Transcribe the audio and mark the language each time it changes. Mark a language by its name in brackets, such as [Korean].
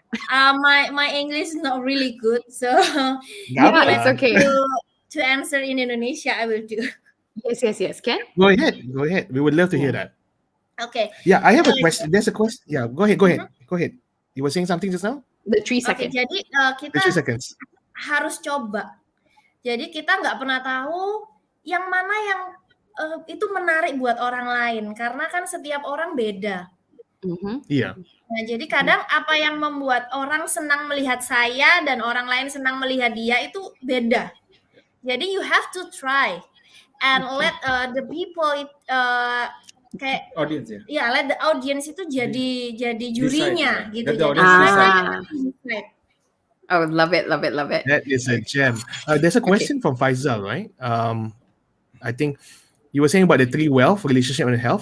[English] My English is not really good, so it's okay. To answer in Indonesia, I will do. Yes. Can? Go ahead. We would love to hear that. Okay. Yeah, I have a question. There's a question. Yeah, go ahead. You were saying something just now? The 3 seconds. [Indonesian] Jadi kita [English] The 3 seconds. [Indonesian] harus coba. Jadi kita nggak pernah tahu yang mana yang itu menarik buat orang lain karena kan setiap orang beda. Iya. Nah, jadi kadang apa yang membuat orang senang melihat saya dan orang lain senang melihat dia itu beda. Jadi [English] you have to try and let the people [Indonesian] kayak [English] audience ya. Yeah, let the audience [Indonesian] itu jadi jurinya gitu. [English] Let the [Indonesian] Jadi [English] audience decide. Oh, love it. That is a gem. There's a question from Faisal, right? I think you were saying about the 3 wealth, relationship and health.